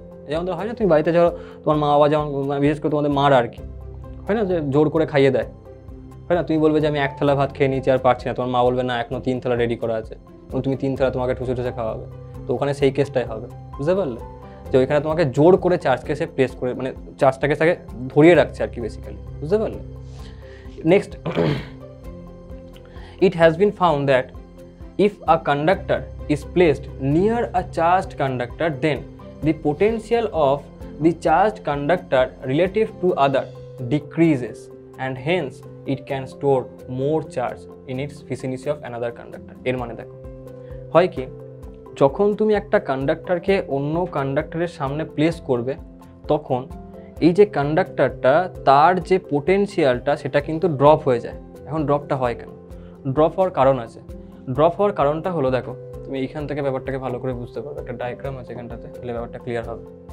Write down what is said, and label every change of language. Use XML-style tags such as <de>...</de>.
<bn>যেমন হয় না, তুমি বাড়িতে ধরো তোমার মা বাবা, যেমন বিশেষ করে তোমাদের মার আর কি হয় না, যে জোর করে খাইয়ে দেয়, হয় না? তুমি বলবে যে আমি 1 থালা ভাত খেয়ে নিয়েছি আর পারছি না, তোমার মা বলবে না এখনো 3 থালা রেডি করা আছে, এবং তুমি 3 থালা তোমাকে ঠুসে ঠুসে খাওয়াবে। তো ওখানে সেই কেসটাই হবে। বুঝতে পারলে? যে ওইখানে তোমাকে জোর করে চার্জকে সে প্রেস করে, মানে চার্জটাকে তাকে ধরিয়ে রাখছে আর কি বেসিক্যালি। বুঝতে পারলে?</bn> <en>Next, it has been found that if a conductor is placed near a charged conductor, then the potential of the charged conductor relative to other decreases, and hence it can store more charge in its vicinity of another conductor.</en> <bn>এর মানে দেখো হয় কি, যখন তুমি একটা কন্ডাক্টরকে অন্য কন্ডাক্টরের সামনে প্লেস করবে তখন এই যে কন্ডাক্টরটা তার যে পোটেনশিয়ালটা সেটা কিন্তু ড্রপ হয়ে যায়। এখন ড্রপটা হয় কেন? ড্রপ হওয়ার কারণ আছে। ড্রপ হওয়ার কারণটা হলো, দেখো তুমি এইখান থেকে ব্যাপারটাকে ভালো করে বুঝতে পারবে, একটা ডায়াগ্রাম আছে এখানটাতে, তাহলে ব্যাপারটা ক্লিয়ার হবে।</bn>